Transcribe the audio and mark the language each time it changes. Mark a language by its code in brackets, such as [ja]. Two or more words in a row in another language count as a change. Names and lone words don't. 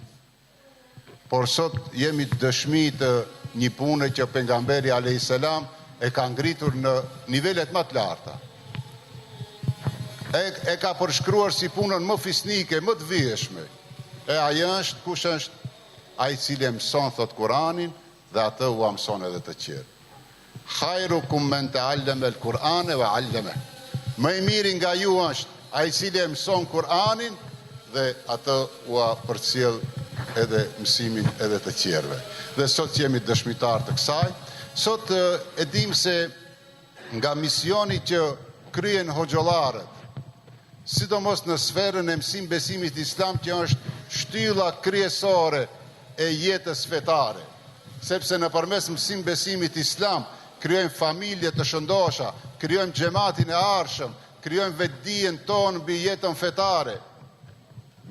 [sq] Por sot jemi dëshmi të një pune që pejgamberi [ar] عليه السلام [sq] e ka ngritur në nivelet më të larta. E ka përshkruar si punën më fisnike, më të vijshme. E ajo është, kush është? Ai i cili e mëson, thot Kur'anin, dhe atë u mëson edhe të tjerë. [ar] خيركم من تعلم القرآن وعلمه. [sq] Më i miri nga ju është ai i cili e mëson Kur'anin dhe atë u përcjell edhe mësimin edhe të tjerëve. Dhe sot jemi dëshmitar të kësaj. Sot e dim se nga misioni që kryen hoxhollarët, sidomos në sferën e mësim besimit islam, që është shtylla kryesore e jetës fetare, sepse nëpërmes mësim besimit islam krijojmë familje të shëndosha, krijojmë xhamatin e arshëm, krijojmë vetdijen tonë mbi jetën fetare.